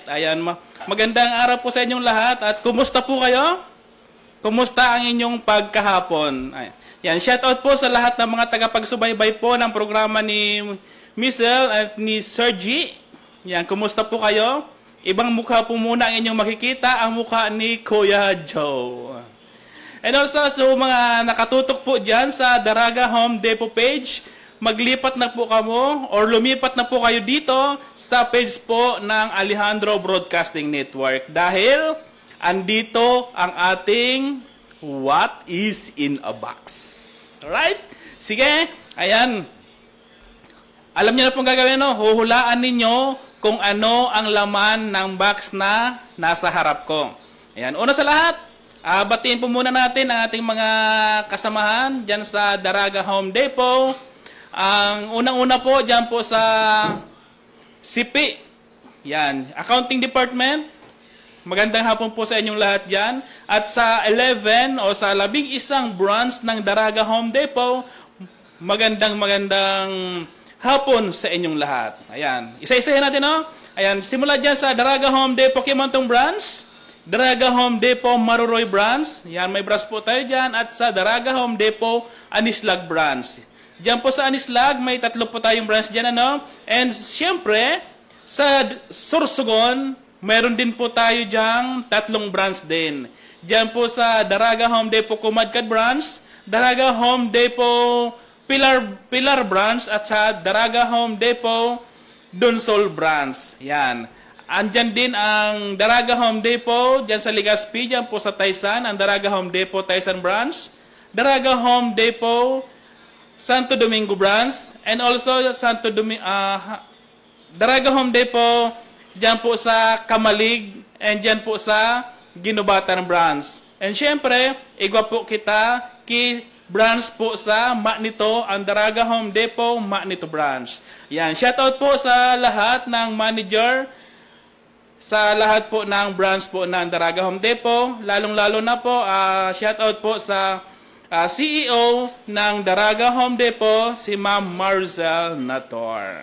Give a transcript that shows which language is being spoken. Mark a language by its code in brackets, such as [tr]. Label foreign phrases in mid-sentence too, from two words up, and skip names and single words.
[tl] Ayan, magandang araw po sa inyong lahat at kumusta po kayo? Kumusta ang inyong pagkahapon? Ayan, shout out po sa lahat ng mga tagapagsubaybay po ng programa ni Missel at ni Sir G. Yan, kumusta po kayo? Ibang mukha po muna ang inyong makikita, ang mukha ni Kuya Joe. [en] And also, [tl] so mga nakatutok po dyan sa Daraga Home Depot page, [bik] maglipat na po kamo [tl] or lumipat na po kayo dito sa page po ng Alejandro Broadcasting Network dahil andito ang ating What is in a Box. Alright? Sige, ayan. Alam niyo na pong gagawin, no? Huhulaan ninyo kung ano ang laman ng box na nasa harap ko. Ayan, una sa lahat, batiin po muna natin ang ating mga kasamahan dyan sa Daraga Home Depot. Ang unang-una po, dyan po sa CP. Yan, Accounting Department. Magandang hapon po sa inyong lahat dyan. At sa 11 o sa 11 branch ng Daraga Home Depot, magandang hapon sa inyong lahat. Ayan, isa-isahin natin, no? Ayan, simula dyan sa Daraga Home Depot Kimantong Branch, Daraga Home Depot Maruroy Branch. Ayan, may branch po tayo dyan. At sa Daraga Home Depot Anislag Branch. Diyan po sa Anislag, may 3 po tayong branch dyan, ano? And siyempre, sa Sorsogon, meron din po tayo diyang 3 branch din. Diyan po sa Daraga Home Depot Kumadkad branch, Daraga Home Depot Pilar branch, at sa Daraga Home Depot Donsol branch. Yan. Andyan din ang Daraga Home Depot, dyan sa Legazpi, dyan po sa Taysan, ang Daraga Home Depot Taysan branch, Daraga Home Depot Santo Domingo branch, [en] and also [tl] Daraga Home Depot dyan po sa Kamalig, and dyan po sa Ginubatan branch. [bik] And syempre, igwa po kita branch po sa Magnito, ang Daraga Home Depot Magnito branch. [tl] Yan, shoutout po sa lahat ng manager, sa lahat po ng branch po ng Daraga Home Depot, lalong-lalo na po, shoutout po sa CEO ng Daraga Home Depot, si Ma'am Marzel Nator.